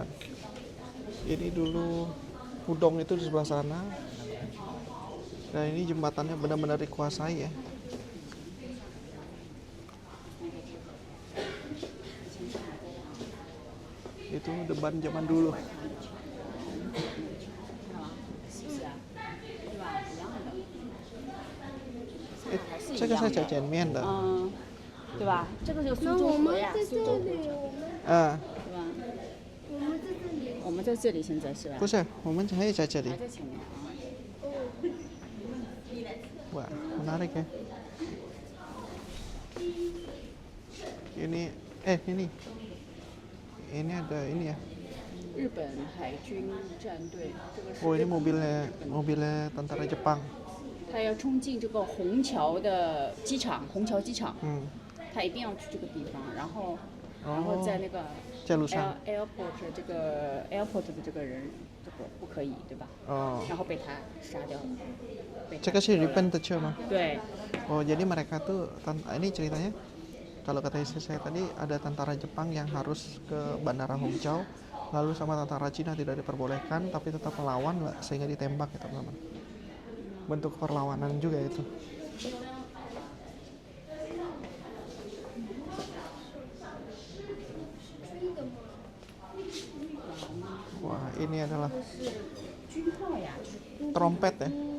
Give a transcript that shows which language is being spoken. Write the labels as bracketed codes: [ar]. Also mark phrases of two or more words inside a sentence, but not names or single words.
[id] Ini dulu Pudong itu di sebelah sana. Nah, ini jembatannya benar-benar dikuasai ya. Itu depan zaman dulu. [zh] 这个是在前面的。对吧？这个就是苏州河呀，苏州河啊，对吧？我们在这里现在是吧？不是，我们还在这里还。在前面啊。 [id] Wah, menarik ya. Ini ada ini ya. [zh] 日本海军战队，这个是 [id] Oh, ini mobilnya tentara Jepang. [zh] 他要冲进这个虹桥的机场，虹桥机场， 他一定要去这个地方，然后在那个在路上 airport 这个 airport 的这个人，这个不可以，对吧？ Oh, 然后被他杀掉了。被他这个是日本的车吗？对， [id] Oh, jadi mereka tuh ini ceritanya. Kalau kata istri saya tadi ada tentara Jepang yang harus ke Bandara Hongqiao, lalu sama tentara Cina tidak diperbolehkan, tapi tetap melawan sehingga ditembak ya teman-teman. Bentuk perlawanan juga itu. Wah, ini adalah trompet ya.